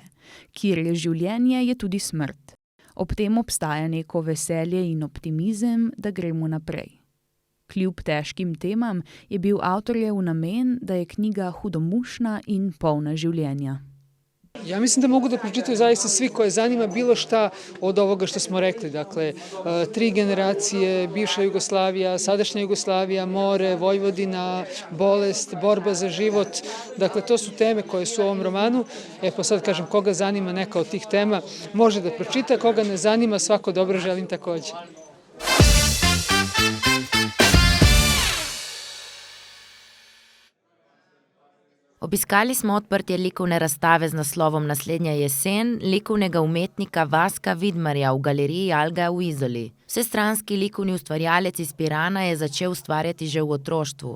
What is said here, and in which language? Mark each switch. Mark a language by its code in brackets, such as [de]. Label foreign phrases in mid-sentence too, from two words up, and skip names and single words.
[sl] Kjer je življenje, je tudi smrt. Ob tem obstaja neko veselje in optimizem, da gremo naprej. Kljub težkim temam je bil avtorjev namen, da je knjiga hudomušna in polna življenja. [sr] Ja mislim da mogu da pročitaju zaista svi koje zanima bilo šta od ovoga što smo rekli. Dakle, 3 generacije, bivša Jugoslavija, sadašnja Jugoslavija, more, Vojvodina, bolest, borba za život. Dakle, to su teme koje su u ovom romanu. Pa sad kažem, koga zanima neka od tih tema, može da pročita, koga ne zanima, svako dobro želim takođe. [sl] Obiskali smo odprtje likovne razstave z naslovom Naslednja jesen likovnega umetnika Vaska Vidmarja v galeriji Alga v Izoli. Vsestranski likovni ustvarjalec iz Pirana je začel ustvarjati že v otroštvu.